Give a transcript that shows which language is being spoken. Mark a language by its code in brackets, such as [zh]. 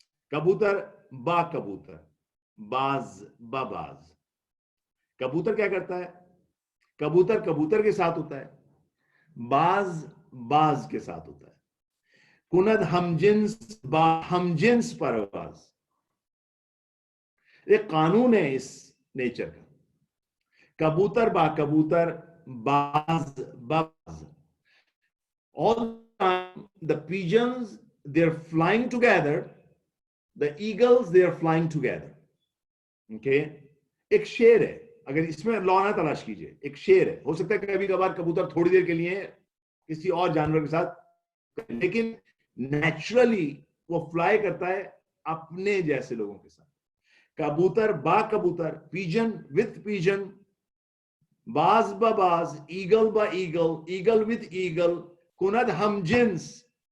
[fa] کبوتر با کبوتر, باز با باز. [ur] کبوتر کیا کرتا ہے؟ کبوتر کبوتر کے ساتھ ہوتا ہے, باز باز کے ساتھ ہوتا ہے. [fa] کند ہم جنس با ہم جنس پرواز. [ur] ایک قانون ہے اس نیچر کا. [fa] کبوتر با کبوتر, باز باز. [en] All the time the pigeons they're flying together, the eagles they're flying together. [ur] Okay, ایک شعر ہے, اگر اس میں لا نہ تلاش کیجئے, ایک شعر ہے. ہو سکتا ہے کہ کبھی کبھار کبوتر تھوڑی دیر کے لیے کسی اور جانور کے ساتھ, لیکن نیچرلی وہ فلائی کرتا ہے اپنے جیسے لوگوں کے ساتھ. [fa] کبوتر با کبوتر, [en] pigeon with pigeon, [fa] باز با باز, ایگل با ایگل, [en] eagle with eagle, [fa] کند ہم جنس.